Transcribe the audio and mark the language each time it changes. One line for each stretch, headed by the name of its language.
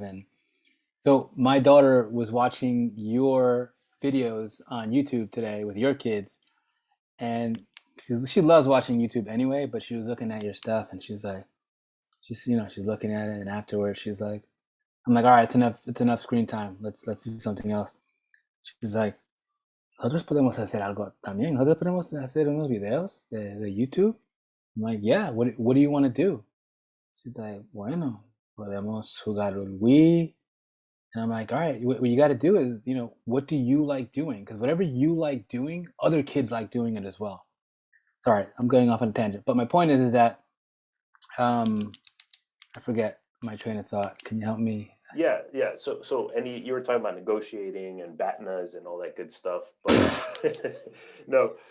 English: And so my daughter was watching your videos on YouTube today with your kids, and she loves watching YouTube anyway, but she was looking at your stuff, and she's like, she's looking at it, and afterwards she's like, I'm like, all right, it's enough screen time. Let's do something else. She's like,
Spanish: nosotros podemos hacer algo también. Nosotros podemos hacer unos videos de YouTube.
English: I'm like, yeah, what do you want to do? She's like,
Spanish: bueno, podemos jugar el Wii.
English: And I'm like, all right, what you got to do is, what do you like doing? Because whatever you like doing, other kids like doing it as well. Sorry, I'm going off on a tangent. But my point is that I forget my train of thought. Can you help me? Yeah. So you were talking about negotiating and BATNAs and all that good stuff, but no.